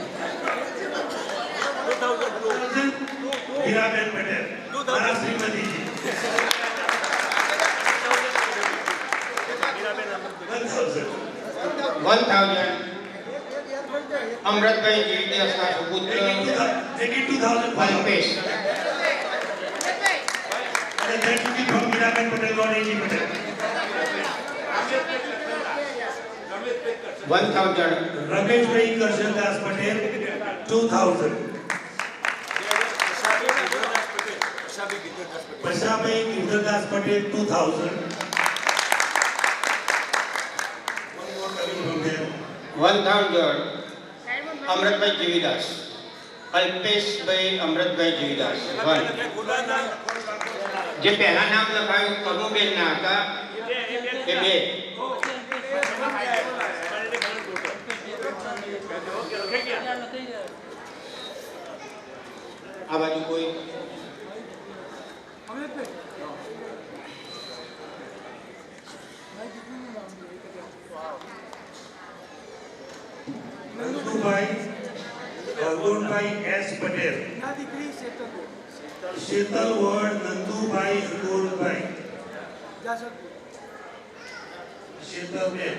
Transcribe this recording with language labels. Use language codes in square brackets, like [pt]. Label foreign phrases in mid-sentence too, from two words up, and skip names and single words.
[en] 2,000. Hiraben Patel. [gu] મારા શ્રીમતી જી. 1,000. 1000 અમૃતભાઈ જીવીદાસના સુપુત્ર [en] Make it 2,000 [gu] અલ્પેશ. [en] And that will be from Mirabai Patel, not A.G. Patel. 1000 Rameshbhai Karshandas Patel, 2,000. Pashabhai Girdhardas Patel, 2,000. One more coming from there. [gu] 1000 અમૃતભાઈ જીવીદાસ. અલ્પેશભાઈ અમૃતભાઈ જીવીદાસ 1. જે પહેલા નામ લખાયું કનુબેન ના હતા એ 2. આ બાજુ કોઈ [en] Nandubai, Argunbhai S. Patel. Shetal Ward, Nandubai, Argunbhai. Shetal Ben.